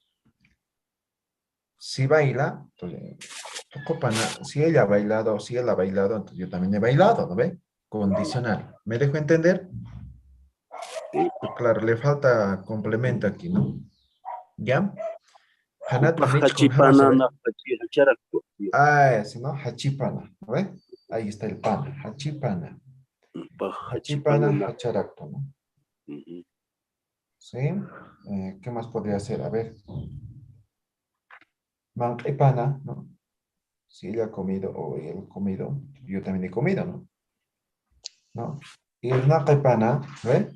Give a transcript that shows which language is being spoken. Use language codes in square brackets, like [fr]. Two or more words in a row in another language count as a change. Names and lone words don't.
[es] Si baila, entonces, tokopana, si ella ha bailado o si él ha bailado, entonces yo también he bailado, ¿no ve? Condicional. ¿Me dejo entender? Pues claro, le falta complemento aquí, ¿no? [ay] ¿Ya? Hanat Hanich con Hachipana, Hamas, na hacharaktu. [es] ese, ¿no? Hachipana, ¿no ve? Ahí está el pana, [ay] hachipana. Hachipana, Hachipana, na. hacharakto, [es] ¿no? Ujú. ¿Sí? ¿Qué más podría ser? A ver. Manquipana, ¿no? Si ella ha comido o él ha comido, yo también he comido, ¿no? ¿No? Y el naqipana, ¿ve?